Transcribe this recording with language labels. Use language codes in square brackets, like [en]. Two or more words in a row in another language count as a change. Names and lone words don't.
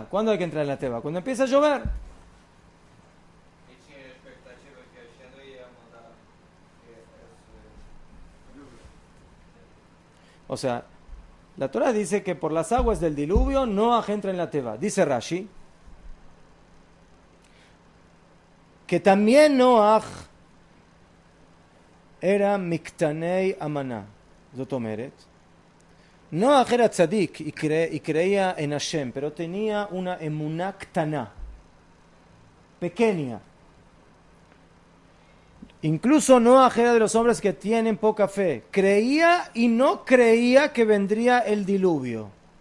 [es] ¿Cuándo hay que entrar en la Teibá? Cuando empieza a llover. O sea, la Torah dice que por las aguas del diluvio Noach entra en la Teva. Dice Rashi que también Noach era [he] מקטני אמנה. זאת אומרת. [es] Noach era tzadik y creía en Hashem, pero tenía una [he] אמונה קטנה, [es] pequeña. Incluso Noach era de los hombres que tienen poca fe. Creía y no creía que vendría el diluvio.